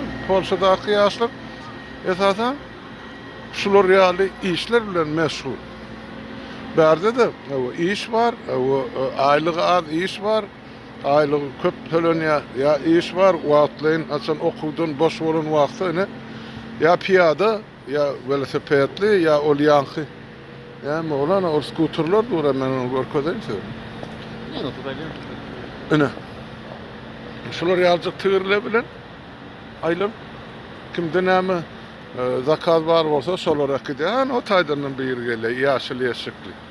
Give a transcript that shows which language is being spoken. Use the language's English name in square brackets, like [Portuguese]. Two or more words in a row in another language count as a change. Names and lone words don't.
[Turkmen] Polşadaky ýaşlar esasen şular ýaly işler bilen meşgul. Bärde de iş var, aýlygy az iş var. Aýlygy köp tölenýär, ya iş var, wagtlaryň açan okuwdan boş bolan wagty ine ya piyada, ya velosipedli, ya olyanky. Yani olan o skuterlar dura men onu görkezeyim size. Ne notadayım? Ine. Şular ýalçyk tigirle bilen aýlap kimde näme zakaz bar bolsa şolara gidýän o taýdandan bir gelýär, ýaşyl ýeşikli.